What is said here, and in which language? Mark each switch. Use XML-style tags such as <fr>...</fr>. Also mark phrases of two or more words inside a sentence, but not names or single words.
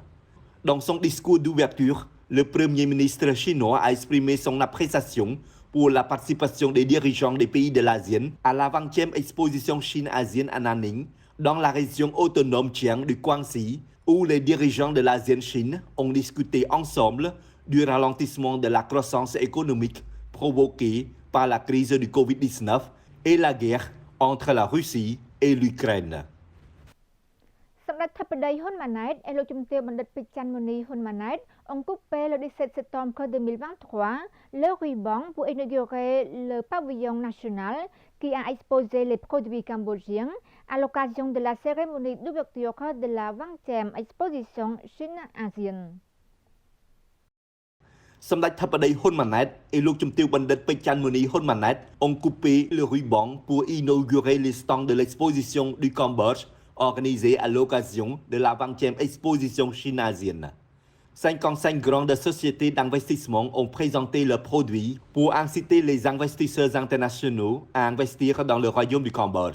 <fr>Dans son discours d'ouverture, le Premier ministre chinois a exprimé son appréciation pour la participation des dirigeants des pays de l'ASEAN à la 20e exposition Chine-ASEAN à Nanning, dans la région autonome Chiang du Quang-Si, où les dirigeants de l'ASEAN-Chine ont discuté ensemble du ralentissement de la croissance économique provoquée par la crise du Covid-19 et la guerre entre la Russie et l'Ukraine.</fr> <km>សម្ដេចធិបតីហ៊ុនម៉ាណែត</km> <fr>et</fr> <km>លោកជំទាវបណ្ឌិតពេជ្រច័ន្ទមុនីហ៊ុនម៉ាណែត</km> <fr>ont coupé le 17 septembre 2023 le ruban pour inaugurer le pavillon national qui a exposé les produits cambodgiens à l'occasion de la cérémonie d'ouverture de la 20e exposition Chine-ASEAN.</fr> <km>សម្ដេចធិបតីហ៊ុនម៉ាណែត</km> <fr>et</fr> <km>លោកជំទាវបណ្ឌិតពេជ្រច័ន្ទមុនីហ៊ុនម៉ាណែត</km> <fr>ont coupé le ruban pour inaugurer les stands de l'exposition du Cambodge organisée à l'occasion de la 20e exposition Chine-ASEAN. 55 grandes sociétés d'investissement ont présenté leurs produits pour inciter les investisseurs internationaux à investir dans le royaume du Cambodge.</fr>